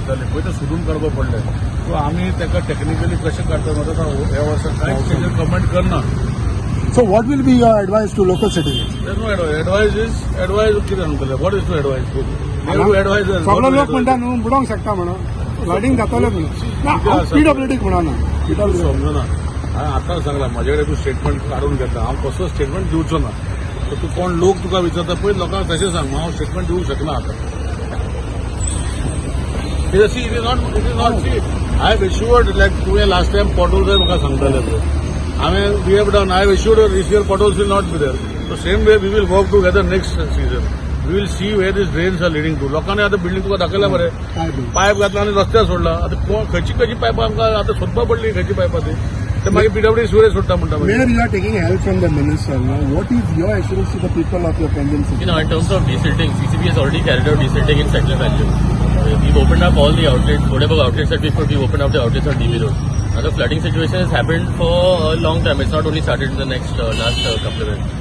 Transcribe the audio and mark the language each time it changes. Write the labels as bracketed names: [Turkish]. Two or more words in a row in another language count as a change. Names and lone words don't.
[Konkani] जाली पळय ते सोदून काडपा पडले. सो आमी ताका टेक्निकली कशें काडटा म्हणटा ह्या वर्सा कांयच तेजेर कमेंट करना. [English] So what will be your advice to local citizens? There's no advice. Advice [Konkani] कितें सांगतले? [English] What is to advise? Advice. [Konkani] सगळे लोक म्हणटा न्हू बुडोवंक शकता म्हणून फ्लडिंग जातले म्हणून पीडब्ल्यूडीक म्हणना समजना. हांवें आतां सांगलां म्हाजे कडेन तूं स्टेटमेंट काडून घेता. हांव कसो स्टेटमेंट दिवचो ना. तूं कोण लोक तुका विचारता पळय लोकांक तशें सांग हांव स्टेटमेंट दिवंक शकना आतां. [English] it is not C. I have assured like [Konkani] तुवें [English] last time [Konkani] पॉटोल जाय म्हाका सांगताले पळय. [English] we have done. I have assured her this year potholes will not be there. So same way we will work together next season. We will see where these drains are leading to. [Konkani] लोकांनी आता बिल्डिंग तुका दाखयला मरे पायप घातला आणि रस्त्यार सोडला. आता खंयची पायपां आमकां आता सोदपा पडली खंयची पायपां ते मागीर पीडब्ल्यूडी सुरेश सोडटा म्हणटा. [English] Where you are taking help from the minister now, what is your assurance to the people of your Pendant city? In terms of desilting, CCB has already carried out desilting in Settler Valley. We've opened up all the outlets, whatever outlets that we could, we've opened up the outlets on DB Road. Now the flooding situation has happened for a long time. It's not only started in the last couple of years.